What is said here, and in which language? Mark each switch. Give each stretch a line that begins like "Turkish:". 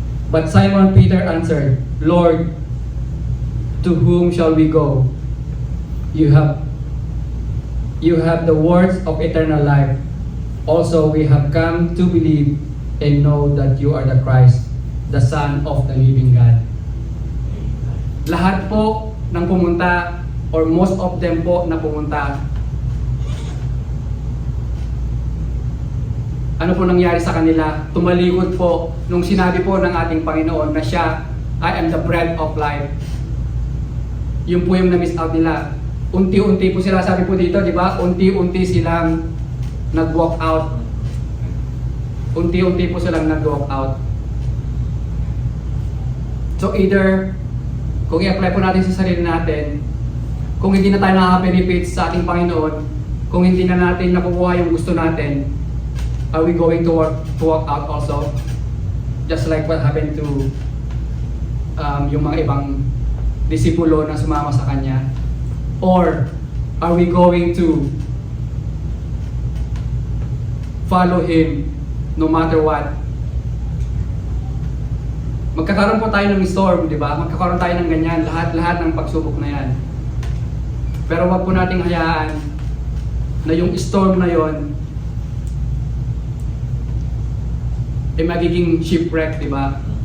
English: But Simon Peter answered, Lord, to whom shall we go? You have the words of eternal life. Also we have come to believe and know that you are the Christ, the Son of the living God.
Filipino: Lahat po ng pumunta,
English: or most of them
Filipino: po na pumunta, ano po nangyari sa kanila? Tumalikod po nung sinabi po ng ating Panginoon na siya,
English: I am the bread of life.
Filipino: Yun po yung na-miss out nila. Unti-unti po sila, sabi po dito, di ba? Unti-unti silang nag-walk out. Unti-unti po silang nag-walk out. So either, kung i-apply po natin sa sarili natin, kung hindi na tayo nakaka-benefit sa ating Panginoon, kung hindi na natin nakukuha yung gusto natin,
English: are we going to walk out also? Just like what happened to
Filipino: yung mga ibang disipulo na sumama sa Kanya?
English: Or are we going to follow Him no matter what?
Filipino: Magkakaroon po tayo ng storm, di ba? Magkakaroon tayo ng ganyan, lahat ng pagsubok na yan. Pero wag po nating hayaan na yung storm na yon ay magiging shipwreck, di ba?